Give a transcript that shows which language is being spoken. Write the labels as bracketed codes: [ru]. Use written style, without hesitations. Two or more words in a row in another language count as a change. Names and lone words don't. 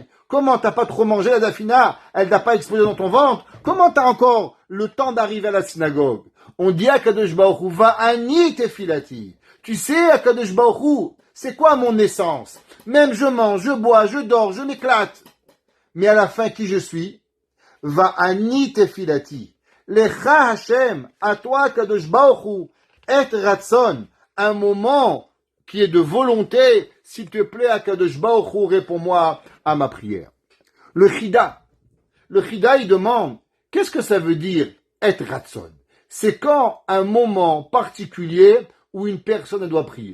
[fr] Comment t'as pas trop mangé la dafina? Elle n'a pas explosé dans ton ventre? Comment t'as encore le temps d'arriver à la synagogue? On dit à [he] קדוש ברוך הוא, ואני תפילתי. [fr] Tu sais, à [he] קדוש ברוך הוא, [fr] c'est quoi mon essence? Même je mange, je bois, je dors, je m'éclate. Mais à la fin, qui je suis? [he] ואני תפילתי. לך השם, [fr] à toi, [he] קדוש ברוך הוא, עת רצון. [fr] Un moment qui est de volonté, s'il te plaît, à [he] קדוש ברוך הוא, [fr] réponds-moi à ma prière. Le Chida, il demande, qu'est-ce que ça veut dire, [he] עת רצון? [fr] C'est quand un moment particulier où une personne doit prier.